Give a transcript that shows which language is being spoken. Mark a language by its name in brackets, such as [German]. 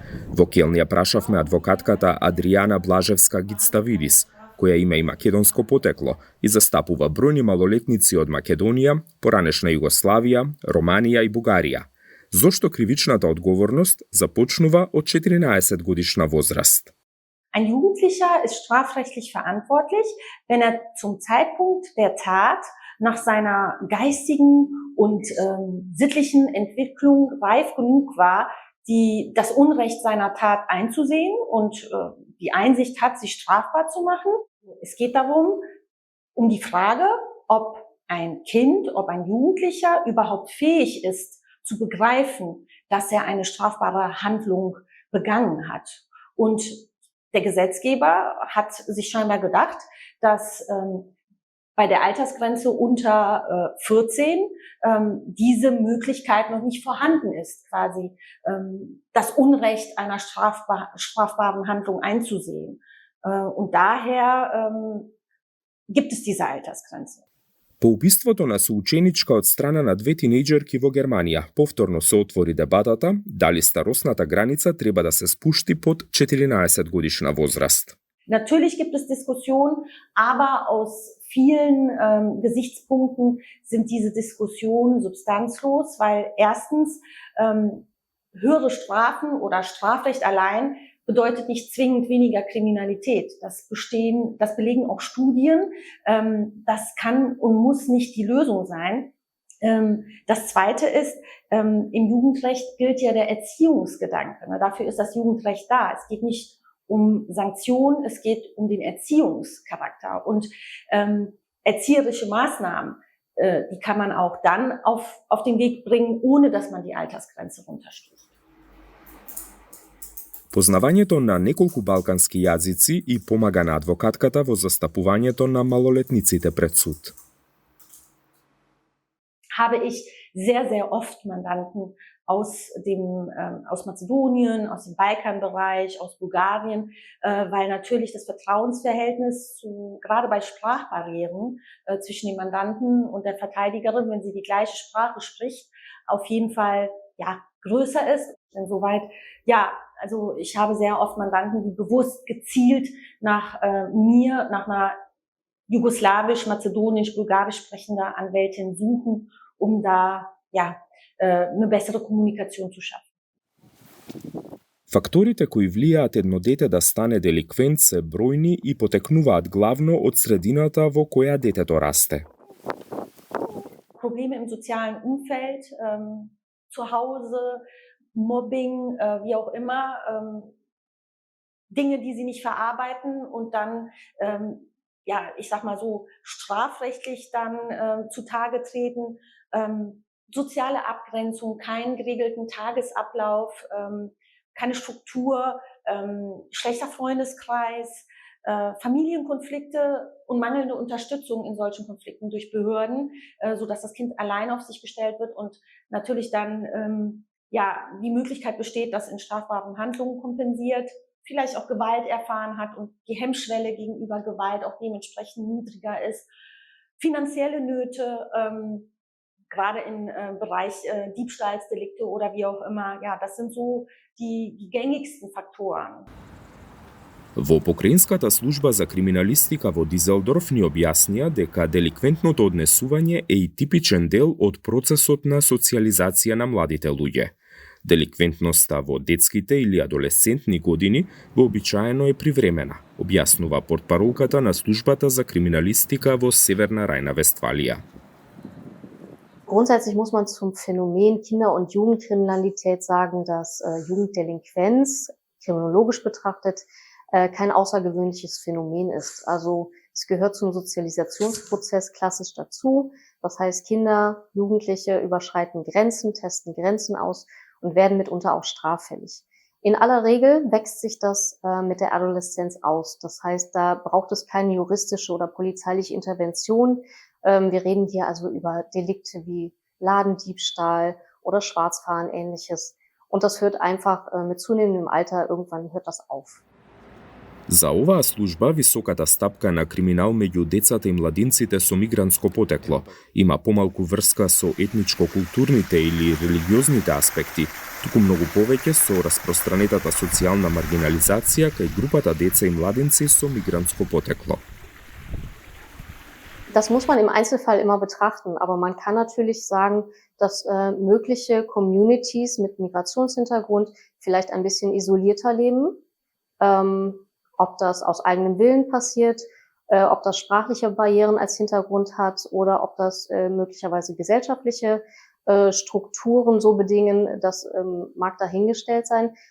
[Macedonian] Во Келн ја прашавме адвокатката Адријана Блажевска-Гицтавидис, која има и македонско потекло и застапува бројни малолетници од Македонија, поранешна Југославија, Романија и Бугарија. Зошто кривичната одговорност започнува од 14 годишна возраст? [German] Ein Jugendlicher ist strafrechtlich verantwortlich, wenn er zum Zeitpunkt der Tat nach seiner geistigen und sittlichen Entwicklung reif genug war, das Unrecht seiner Tat einzusehen und die Einsicht hat, sich strafbar zu machen. Es geht darum, um die Frage, ob ein Kind, ob ein Jugendlicher überhaupt fähig ist, zu begreifen, dass er eine strafbare Handlung begangen hat. Und der Gesetzgeber hat sich scheinbar gedacht, dass bei der Altersgrenze unter 14 diese Möglichkeit noch nicht vorhanden ist, quasi das Unrecht einer strafbaren Handlung einzusehen. Und daher gibt es diese Altersgrenze. [Macedonian] По убиството на соученичка од страна на две тинејџерки во Германија, повторно се отвори дебатата дали старосната граница треба да се спушти под 14 годишна возраст. [German] Natürlich gibt es Diskussionen, aber aus vielen Gesichtspunkten sind diese Diskussionen substanzlos, weil erstens höhere Strafen oder Strafrecht allein bedeutet nicht zwingend weniger Kriminalität. Das belegen auch Studien. Das kann und muss nicht die Lösung sein. Das Zweite ist, im Jugendrecht gilt ja der Erziehungsgedanke. Dafür ist das Jugendrecht da. Es geht nicht um Sanktionen, es geht um den Erziehungscharakter. Und erzieherische Maßnahmen, die kann man auch dann auf den Weg bringen, ohne dass man die Altersgrenze runterstößt. [Macedonian] Познавањето на неколку балкански јазици и помага на адвокатката во застапувањето на малолетниците пред суд. [German] Habe ich sehr, sehr oft Mandanten aus Mazedonien, aus dem Balkanbereich, aus Bulgarien, weil natürlich das Vertrauensverhältnis gerade bei Sprachbarrieren zwischen dem Mandanten und der Verteidigerin, wenn sie die gleiche Sprache spricht, auf jeden Fall größer ist. Insoweit, also ich habe sehr oft Mandanten, die bewusst gezielt nach einer jugoslawisch, mazedonisch, bulgarisch sprechender Anwältin suchen, um da eine bessere Kommunikation zu schaffen. [Macedonian] Факторите кои влијаат едно дете да стане деликвент се бројни и потекнуваат главно од средината во која детето расте. [German] Probleme im sozialen Umfeld, zu Hause, Mobbing, wie auch immer, Dinge, die sie nicht verarbeiten und dann, ich sag mal so, strafrechtlich dann zutage treten, soziale Abgrenzung, keinen geregelten Tagesablauf, keine Struktur, schlechter Freundeskreis, Familienkonflikte und mangelnde Unterstützung in solchen Konflikten durch Behörden, sodass das Kind allein auf sich gestellt wird und natürlich dann die Möglichkeit besteht, dass in strafbaren Handlungen kompensiert, vielleicht auch Gewalt erfahren hat und die Hemmschwelle gegenüber Gewalt auch dementsprechend niedriger ist. Finanzielle Nöte, gerade im Bereich Diebstahlsdelikte oder wie auch immer, das sind so die gängigsten Faktoren. [Macedonian] Во Покраинската служба за криминалистика во Дизелдорф ни објаснија дека деликвентното однесување е и типичен дел од процесот на социализација на младите луѓе. Деликвентноста во детските или адолесцентни години вообичаено е привремена, објаснува портпаролката на службата за криминалистика во Северна Рajna-Westfalia. [German] Grundsätzlich muss man zum Phänomen Kinder- und Jugendkriminalität sagen, dass Jugenddelinquenz kriminologisch betrachtet kein außergewöhnliches Phänomen ist. Also es gehört zum Sozialisationsprozess klassisch dazu. Das heißt, Kinder, Jugendliche überschreiten Grenzen, testen Grenzen aus und werden mitunter auch straffällig. In aller Regel wächst sich das mit der Adoleszenz aus. Das heißt, da braucht es keine juristische oder polizeiliche Intervention. Wir reden hier also über Delikte wie Ladendiebstahl oder Schwarzfahren, Ähnliches. Und das hört einfach mit zunehmendem Alter, irgendwann hört das auf. [Macedonian] За оваа служба, високата стапка на криминал меѓу децата и младинците со мигрантско потекло има помалку врска со етничко-културните или религиозните аспекти, туку многу повеќе со распространетата социјална маргинализација кај групата деца и младинци со мигрантско потекло. [German] Das muss man im Einzelfall immer betrachten, aber man kann natürlich sagen, dass mögliche Communities mit Migrationshintergrund vielleicht ein bisschen isolierter leben. Ob das aus eigenem Willen passiert, ob das sprachliche Barrieren als Hintergrund hat oder ob das möglicherweise gesellschaftliche Strukturen so bedingen, das mag dahingestellt sein.